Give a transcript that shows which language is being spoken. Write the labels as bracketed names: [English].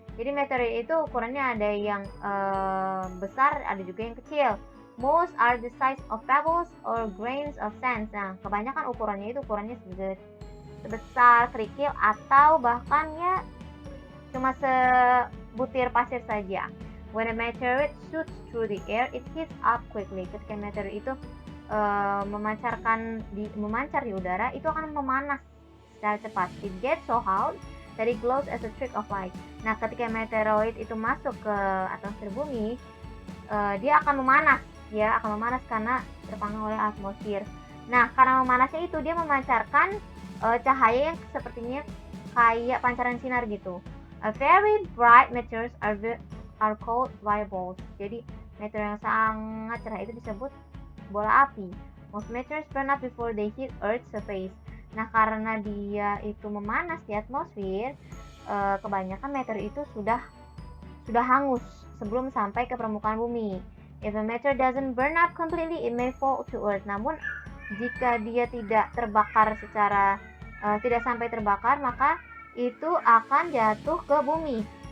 [Indonesian] Jadi meteoroid itu ukurannya ada yang besar, ada juga yang kecil. [English] Most are the size of pebbles or grains of sand. [Indonesian] Nah, kebanyakan ukurannya sebesar kerikil atau bahkan ya cuma sebutir pasir saja. [English] When a meteorite shoots through the air, it heats up quickly. [Indonesian] Ketika meteor itu memancar di udara, itu akan memanas secara cepat. [English] It gets so hot that it glows as a streak of light. [Indonesian] Nah, ketika meteoroid itu masuk ke atmosfer bumi, dia akan memanas, karena terpanggang oleh atmosfer. Nah, karena memanasnya itu dia memancarkan cahaya yang sepertinya kayak pancaran sinar gitu. [English] A very bright meteors are called fireballs. [Indonesian] Jadi meteor yang sangat cerah itu disebut bola api. [English] Most meteors burn up before they hit Earth's surface. [Indonesian] Nah, karena dia itu memanas di atmosfer, kebanyakan meteor itu sudah sudah hangus sebelum sampai ke permukaan bumi. [English] If a meteor doesn't burn up completely, it may fall to Earth. [Indonesian] Namun jika dia tidak terbakar secara tidak sampai terbakar, maka itu akan jatuh ke bumi.